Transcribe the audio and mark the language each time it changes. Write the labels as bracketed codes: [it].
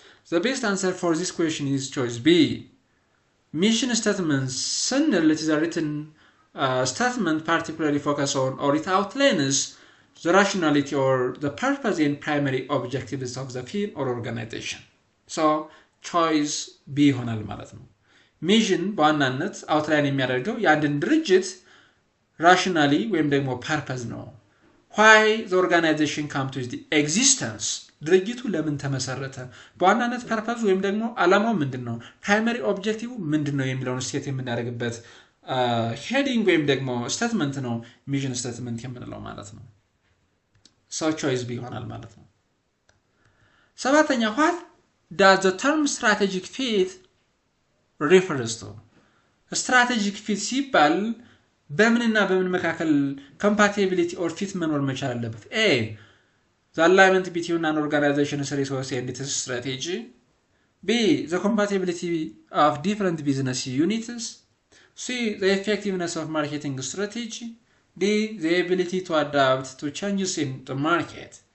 [en] The best answer for this question is choice B. Mission statements [am] ስንል [en] it is a written statement particularly focus on or it outlines the rationality or the purpose and primary objectives of the firm or organization. [am] So choice B ይሆናል ማለት ነው። ሚሽን በዋናነት አውትላይን የሚያደርገው የአንድን ድርጅት ራሽናሊ ወይም ደግሞ ፐርፐዝ ነው። [en] why the organization come to the existence [am] ድርጅቱ ለምን ተመሰረተ፣ በዋናነት ፐርፐዝ ወይም ደግሞ ዓላማው ምንድነው፣ ፕራይመሪ ኦብጀክቲቭ ምንድነው የሚለውን ስቴት የምናደርግበት ሄዲንግ ወይም ደግሞ ስቴትመንት ነው ሚሽን ስቴትመንት የምንለው ማለት ነው። [en] So choice B [am] ይሆናል ማለት ነው። ሰባተኛ [en] what does the term strategic fit refers to? [am] strategic fit ሲባል በምንና በምን መካከል [en] compatibility or fit [am] መኖር መቻል አለበት? [en] A, the alignment between an organization's resource and its strategy. B, the compatibility of different business units. C, the effectiveness of marketing strategy. D, the ability to adapt to changes in the market.